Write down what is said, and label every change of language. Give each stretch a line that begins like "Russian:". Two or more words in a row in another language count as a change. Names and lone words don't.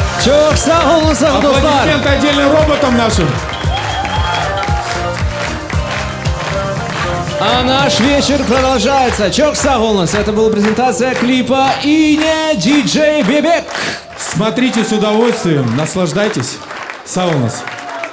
Turkish: Çok sağ olun dostlar.
Russian: Аплодисменты отдельно роботам нашим. А наш вечер продолжается.
Turkish: Çok sağ olun.
Russian: Это была презентация клипа «Ине диджей Бебек». Смотрите с удовольствием, наслаждайтесь. Саунас.